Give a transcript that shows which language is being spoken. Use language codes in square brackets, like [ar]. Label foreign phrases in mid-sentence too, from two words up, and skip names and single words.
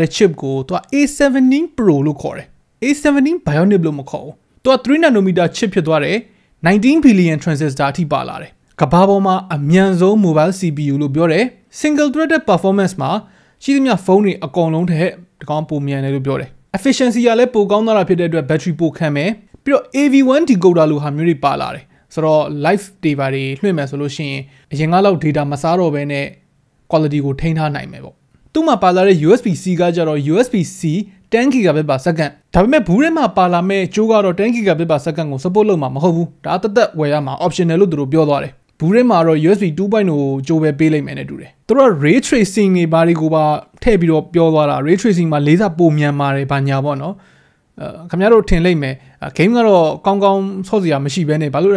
[my] chip ကိုသူက A17 Pro လို့ခေါ်တယ် A17 Bionic လို့မခေါ်ဘူးသူက3 [en] nanometer chip [my] ဖြစ်သွားတယ်19 [en] billion transistor [my] အထိပါလာတယ်ကမ္ဘာပေါ်မှာအမြန်ဆုံး [en] mobile CPU [my] လို့ပြောတယ် [en] single threaded performance [my] မှာရှိသမျှဖုန်းတွေအကုန်လုံးထက်ဒီကောင်ပိုမြန်တယ်လို့ပြောတယ် efficiency ကလည်းပိုကောင်းသွားတာဖြစ်တဲ့အတွက် battery ပိုခံမယ်ပြီးတော့ [en] AV1 decoder [my] လိုဟာမျိုးတွေပါလာတယ်ဆိုတော့ [en] live data [my] တွေလွှင့်မယ်ဆိုလို့ရှိရင်အရင်ကလောက် data မစားတော့ဘဲနဲ့ quality ကိုထိန်းထားနိုင်မယ်ပေါ့သူ့မှာပါလာတဲ့ USB-C ကကြတော့ USB-C 10 [en] gigabit per second [my] ဒါပေမဲ့ဘူးထဲမှာပါလာမဲ့ကြိုး ကတော့10 [en] gigabit per second [my] ကို support လုပ်မှာမဟုတ်ဘူးဒါတက်ဝယ်ရမှာ optional လို့သူတို့ပြောသွားတယ်ဘူးထဲမှာတော့ USB 2.0 ကြိုးပဲပေးလိုက်မယ်နဲ့တူတယ်သူတို့က [en] ray tracing [my] တွေဘာတွေကိုပါထည့် ပြီးတော့ပြောသွားတာ [en] ray tracing [my] မှာလေးစားပိုမြန်ပါတယ်ဘာညာပေါ့နော်ခင်ဗျားတို့ထင်လိုက်မယ် game ကတော့ကောင်းကောင်းဆော့စရာမရှိဘဲနဲ့ဘာလို့လဲ